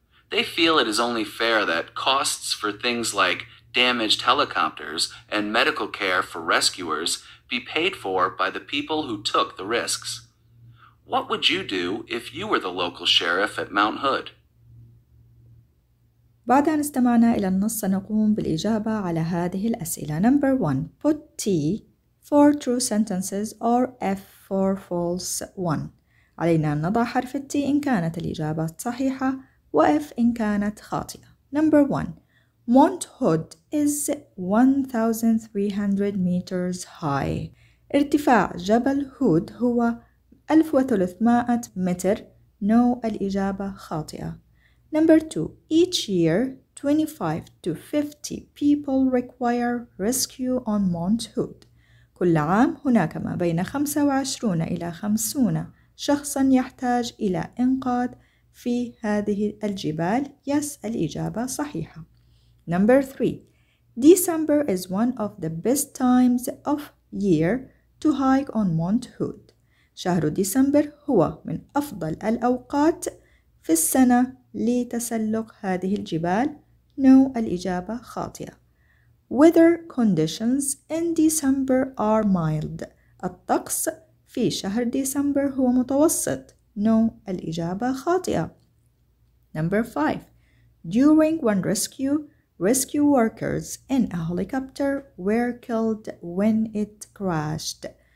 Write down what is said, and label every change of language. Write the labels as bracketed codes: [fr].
[en] They feel it is only fair that costs for things like damaged helicopters and medical care for rescuers be paid for by the people who took the risks. What would you do if you were the local sheriff at Mount Hood? [ar] بعد أن استمعنا إلى النص سنقوم بالإجابة على هذه الأسئلة. [en] Number 1. Put T for true sentences or F for false one. [ar] علينا أن نضع حرف T إن كانت الإجابة صحيحة و F إن كانت خاطئة. [en] Number 1. Mount Hood is 1,300 meters high. [ar] ارتفاع جبل هود هو 1300 متر. [en] No، [ar] الإجابة خاطئة. [en] Number 2. Each year 25 to 50 people require rescue on Mount Hood. [ar] كل عام هناك ما بين 25 إلى 50 شخصاً يحتاج إلى إنقاذ في هذه الجبال. [en] Yes، [ar] الإجابة صحيحة. [en] Number 3. December is one of the best times of year to hike on Mount Hood. [ar] شهر ديسمبر هو من أفضل الأوقات في السنة لتسلق هذه الجبال. [en] No، [ar] الإجابة خاطئة. [en] Weather conditions in December are mild. [ar] الطقس في شهر ديسمبر هو متوسط. [en] No، [ar] الإجابة خاطئة. [en] Number 5. During one rescue workers in a helicopter were killed when it crashed.